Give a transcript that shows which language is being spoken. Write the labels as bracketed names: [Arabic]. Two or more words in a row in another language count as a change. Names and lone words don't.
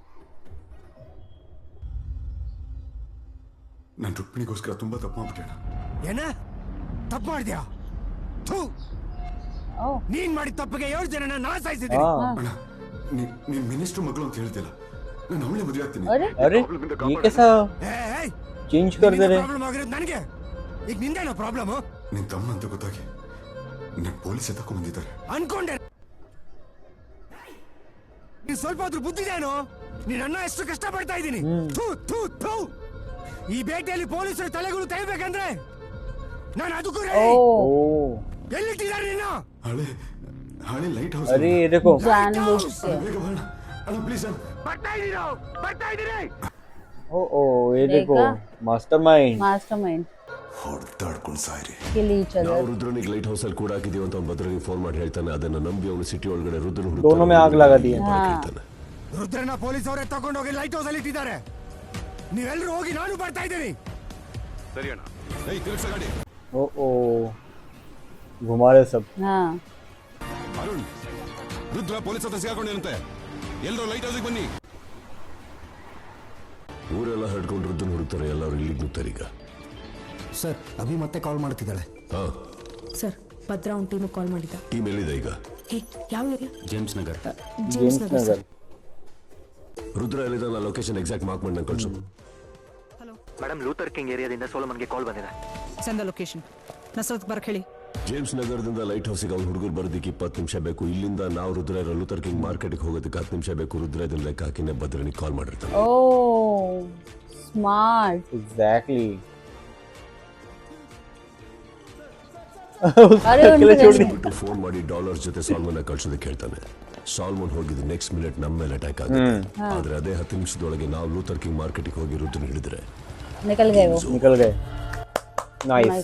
[Kannada] ನಾನು ರುಕ್ಮಿಣಿಗೋಸ್ಕರ ತುಂಬಾ ತಪ್ಪು ಮಾಡ್ಬಿಟ್ಟೆ. ಏನ ತಪ್ಪು ಮಾಡಿದ್ಯಾ? ओ ನೀನ್ ಮಾಡಿದ ತಪ್ಪಿಗೆ 7 ಜನ ನಾ ಸಾಯಿಸಿದ್ದೀನಿ. [Hindi] हाँ. [Kannada] ಅಣ್ಣ, ನೀನ್ ಮಿನಿಸ್ಟರ್ ಮಗಳು ಅಂತ ಹೇಳ್ತಿಲ್ಲ. ನಾನು ಅವಳೇ ಮದುವೆ ಆಗ್ತೀನಿ. [Hindi] अरे अरे ये कैसा चेंज कर दे रहे? [Kannada] ಪ್ರಾಬ್ಲಮ್ ಆಗಿರೋದು ನನಗೆ. ಈಗ ನಿಂದೇನೋ ಪ್ರಾಬ್ಲಮ್ ನಿನ್ ತಮ್ಮ ಅಂತ ಗೊತ್ತಾಗಿ ನನ್ನ ಪೊಲೀಸ್ ತಗೊಂಡ್ ಬಂದಿದ್ದಾರೆ. ಅನ್ಕೊಂಡೆ. ನೀನ್ ಸ್ವಲ್ಪ ಆದ್ರೂ ಬುದ್ಧಿದೇನೋ? ನೀನ್ ಅಣ್ಣ ಎಷ್ಟು ಕಷ್ಟ ಪಡ್ತಾ ಇದ್ದೀನಿ. ಥು, ಥು, ಥು. ಈ ಬೇಟೆಯಲ್ಲಿ ಪೊಲೀಸರು ತಲೆಗಳು ತೆಗಿಬೇಕಂದ್ರೆ ನಾನು ಅದಕ್ಕೂ ready. ओ ಎಲ್ಲಿಟ್ಟಿದ್ದಾರೆ ನಿನ್ನ? ಹಳೆ ಹಳೆ [English] light house. [Hindi] अरे ये देखो. जानबूझ से [Kannada] ಬೇಗ ಬರೋಣ. ಅಣ್ಣ ಪ್ಲೀಸ್ ಅಣ್ಣ. ಬರ್ತಾ ಇದ್ದೀರಿ. [Hindi] ओ ओ ये देखो, देखा? मास्टरमाइंड. मास्टरमाइंड [Kannada] ಹೊಡೆದಾಡ್ಕೊಂಡು ಸಾಯ್ರಿ. [English] kill each [Kannada] ನಾವು [English] अदर. [Kannada] ರುದ್ರನಿಗೆ [English] light house [Kannada] ಅಲ್ಲಿ ಕೂಡ ಹಾಕಿದೀವಿ ಅಂತ ಅವ್ನು ಭದ್ರನಿಗೆ ಫೋನ್ ಮಾಡಿ ಹೇಳ್ತಾನೆ. ಅದನ್ನ ನಂಬಿ ಅವನು ಸಿಟಿ ಒಳಗಡೆ ರುದ್ರನ [Hindi] दोनों में आग लगा दी है. [Kannada] ಹೇಳ್ತಾನೆ. ರುದ್ರನ ಪೊಲೀಸ್ ಅವರೇ ತಗೊಂಡೋಗಿ [English] light house [Kannada] ಅಲ್ಲಿ ಇಟ್ಟಿದ್ದಾರೆ. ನೀವೆಲ್ಲರೂ ಹೋಗಿ, ನಾನು ಬರ್ತಾ ಇದ್ದೀನಿ. ಸರಿ ಅಣ್ಣ. ಏಯ್ ತಿರುಗಿಸ ಗಾಡಿ. ओ ओ घुमा रहे सब. हाँ ಅರುಣ್, ರುದ್ರ ಪೊಲೀಸ್ ಹತ್ರ ಸಿಗಾಕೊಂಡಿರಂತೆ. ಎಲ್ಲರೂ [English] light house [Kannada] ಬನ್ನಿ. ಊರೆಲ್ಲ ಹಡ್ಕೊಂಡು ರುದ್ರನ ಹುಡುಕ್ತಾರೆ. ಎಲ್ಲರೂ ಇಲ್ಲಿಗೆ ನುಗ್ತಾರೆ ಈಗ. ಸರ್ ಅಭಿ ಮತ್ತೆ ಕಾಲ್ ಮಾಡ್ತಿದ್ದಾಳೆ. ಹಾ, ಸರ್, ಭದ್ರ ಅವ್ನ [English] team call [Kannada] ಮಾಡಿದ್ದ. ಟೀಮ್ ಎಲ್ಲಿದೆ ಈಗ? ಹೇ, ಯಾವ ಏರಿಯಾ? ಜೇಮ್ಸ್ ನಗರ್. जेम्स नगर. ರುದ್ರ ಎಲ್ಲಿದೆ? ನಾ [English] location exact mark [Kannada] ಮಾಡಿ ನಂಗೆ ಕಳ್ಸು. ಮೇಡಮ್, ಲೂಥರ್ ಕಿಂಗ್ ಏರಿಯಾದಿಂದ ಸೋಲಮನ್ಗೆ ಕಾಲ್ ಬಂದಿದೆ. [English] send location. [Kannada] ನಸರತ್ ಬರಕ್ ಹೇಳಿ. ಜೇಮ್ಸ್ ನಗರದಿಂದ [English] light house [Kannada] ಅವ್ನು ಹುಡುಗರು ಬರೋದಕ್ಕೆ 20 ನಿಮಿಷ ಬೇಕು. ಇಲ್ಲಿಂದ ನಾವು ರುದ್ರ ಇರೋ ಲೂಥರ್ ಕಿಂಗ್ ಮಾರ್ಕೆಟ್ಗೆ ಹೋಗೋದಕ್ಕೆ 10 ನಿಮಿಷ ಬೇಕು. ರುದ್ರ ಇದನ್ನ ಲೆಕ್ಕ ಹಾಕಿನೇ ಭದ್ರನಿಗೆ ಕಾಲ್ ಮಾಡಿರ್ತಾನೆ. [Hindi] ओ स्मार्ट. एग्जैक्टली. अरे अकेले छोड़ दी. [Kannada] ಬಿಟ್ಟು ಫೋನ್ ಮಾಡಿ $ಡಾಲರ್ಸ್ ಜೊತೆ ಸಾಲ್ಮನ್ ಕಳ್ಸೋದಕ್ಕೆ ಹೇಳ್ತಾನೆ. ಸಾಲ್ಮನ್ ಹೋಗಿದ್ದು [English] next minute [Kannada] ನಮ್ಮ ಮೇಲೆ ಅಟ್ಯಾಕ್ ಆಗುತ್ತೆ. ಆದ್ರೆ ಅದೇ 10 ನಿಮಿಷದೊಳಗೆ ನಾವು ಲೂಥರ್ ಕಿಂಗ್ ಮಾರ್ಕೆಟ್ಗೆ ಹೋಗಿ ರುದ್ರನ ಹಿಡಿದ್ರೆ [Hindi] निकल गए वो. निकल गए. नाइस. नाइस.